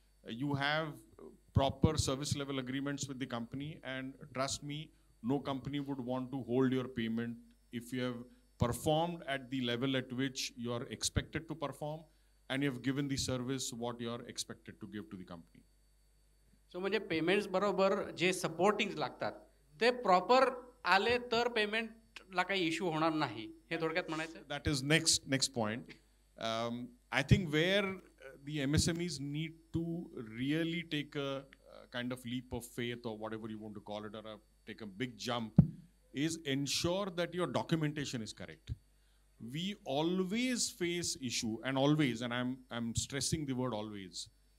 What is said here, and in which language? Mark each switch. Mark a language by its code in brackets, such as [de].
[en] You have proper service level agreements with the company, and trust me, no company would want to hold your payment if you have performed at the level at which you are expected to perform, and you have given the service what you are expected to give to the company. [mr] So म्हणजे payments बरोबर जे supporting लागतात ते proper आले तर पेमेंटला काही issue होणार नाही, हे थोडक्यात म्हणायचं. [en] That is next point. I think where the MSMEs need to really take a kind of leap of faith, or whatever you want to call it, or take a big jump, is ensure that your documentation is correct. We always face issue, and I'm stressing the word always.